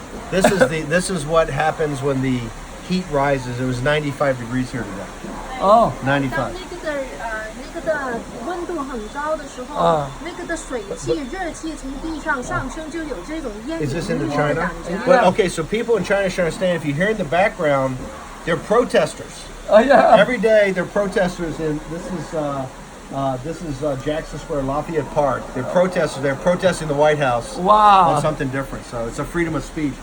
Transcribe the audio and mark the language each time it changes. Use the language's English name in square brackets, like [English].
[English] This is what happens when the heat rises. It was 95 degrees here today. Oh. 95. [Chinese] 那个的温度很高的时候，那个的水汽、热气从地上上升，就有这种烟雨弥漫的感觉。 [English] But okay, so people in China should understand. If you hear in the background, they're protesters. Oh yeah. Every day they're protesters, and this is Jackson Square, Lafayette Park. They're protesters. They're protesting the White House. Wow. On something different. So it's a freedom of speech.